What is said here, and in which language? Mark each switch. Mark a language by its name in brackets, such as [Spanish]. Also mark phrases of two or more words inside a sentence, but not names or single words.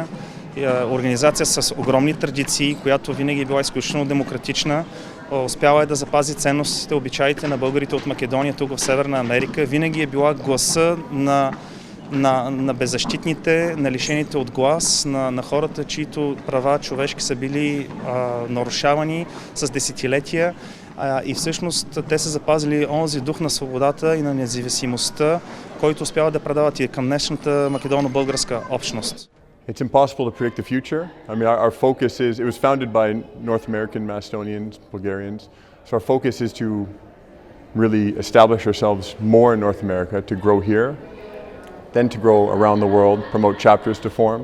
[Bulgarian] Организация с огромни традиции, която винаги е била изключително демократична, успяла е да запази ценностите, обичаите на българите от Македония тук в Северна Америка, винаги е била гласа на беззащитните, на лишените от глас, на хората, чието права човешки са били нарушавани с десетилетия. И всъщност те са запазили онзи дух на свободата и на независимостта, който успяват да предават и към днешната македоно-българска общност. [English] It's impossible to predict the future. I mean, our focus is, it was founded by North American Macedonians, Bulgarians, so our focus is to really establish ourselves more in North America, to grow here, then to grow around the world, promote chapters to form.